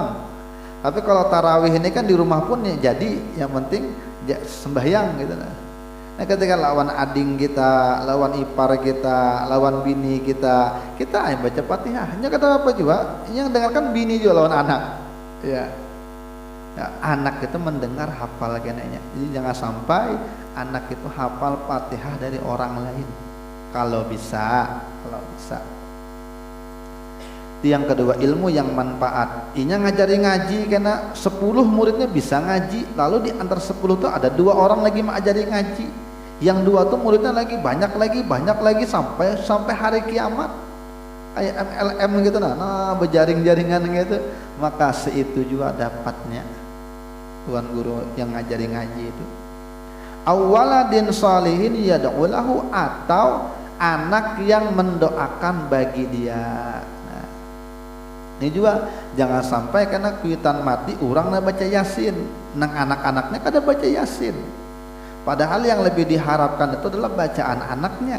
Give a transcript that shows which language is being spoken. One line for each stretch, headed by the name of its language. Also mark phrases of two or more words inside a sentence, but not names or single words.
Indonesian: Tapi kalau tarawih ini kan di rumah pun ya, jadi yang penting sembahyang gitu.
Banjar: Nah, ketika lawan ading kita, lawan ipar kita, lawan bini kita yang baca Fatihah.
Indonesian: Hanya kata apa juga, yang dengarkan bini juga lawan anak. Ya. Nah, anak itu mendengar hafal kenanya. Jadi jangan sampai anak itu hafal Fatihah dari orang lain. Kalau bisa. Itu yang kedua, ilmu yang manfaat.
Banjar: Inya ngajari ngaji karena 10 muridnya bisa ngaji, lalu di antara 10 itu ada 2 orang lagi mengajari ngaji.
Indonesian: Yang 2 tuh muridnya lagi banyak lagi sampai hari kiamat. Kayak MLM gitu nah berjaring-jaringan gitu. Maka seitu juga dapatnya tuan guru yang ngajari ngaji itu.
Arabic: أو ولد صالح يدعو له,
Indonesian: atau anak yang mendoakan bagi dia.
Banjar: Nah, ini juga jangan sampai karena kuitan mati orang baca yasin, nang anak-anaknya kada baca yasin.
Indonesian: Padahal yang lebih diharapkan itu adalah bacaan anaknya.